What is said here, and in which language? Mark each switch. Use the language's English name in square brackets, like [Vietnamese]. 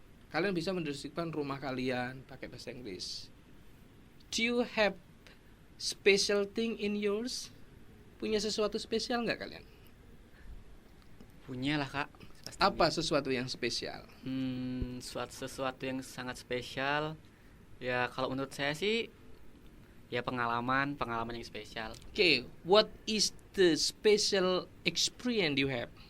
[Indonesian] Kalian bisa mendeskripsikan rumah kalian pakai bahasa Inggris. [English] Do you have special thing in yours? [Indonesian] Punya sesuatu spesial nggak kalian? Punya lah, Kak. Apa sesuatu yang spesial? Sesuatu yang sangat spesial Ya kalau menurut saya sih ya pengalaman yang spesial. [English] Okay, what is the special experience you have?